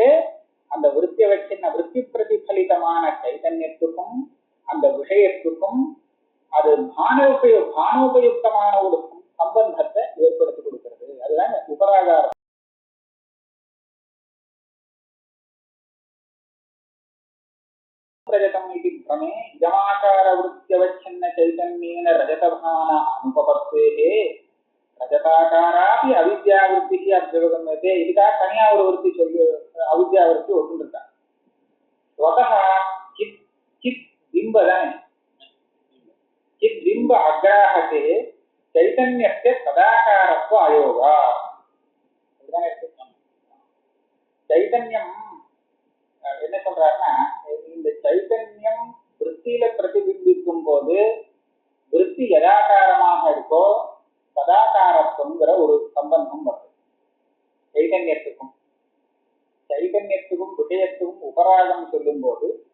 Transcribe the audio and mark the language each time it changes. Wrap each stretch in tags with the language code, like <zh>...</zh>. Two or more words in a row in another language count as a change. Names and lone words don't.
<ta>அந்த விருத்திய வச்சின்ன விருத்தி பிரதிபலிதமான சைதன்யத்துக்கும் அந்த விஷயத்துக்கும் அது பானோபயுக்தமான ஒரு சம்பந்தத்தை ஏற்படுத்தி கொடுக்கிறது. அதுதான் உபராகாரம்.</ta> <sa>क्रमे इदमाकार वृत्त्यवच्छिन्न चैतन्येन रजतभान अनुपपत्तेः रजताकारापि अविद्यावृत्तिः अभ्युपगम्यते</sa> <ta>இதுக்காக தனியா ஒரு விருத்தி சொல்லி அவித்யாவிருத்தி ஒட்டுருக்காங்க</ta> <sa>स्वतः चित् चित् बिंब தானே चित् बिंब अग्राहते चैतन्यस्य तदाकारत्व अयोगा</sa> <ta>चैतन्यम என்ன சொல்றாருன்னா இந்த சைத்தன்யம் விருத்தியில பிரதிபிம்பிக்கும் போது விருத்தி யதாகாரமாக இருக்கோ சதாகாரத்துவங்கிற ஒரு சம்பந்தம் வருது சைத்தன்யத்துக்கும் விஷயத்துக்கும் உபராகம் சொல்லும் போது</ta>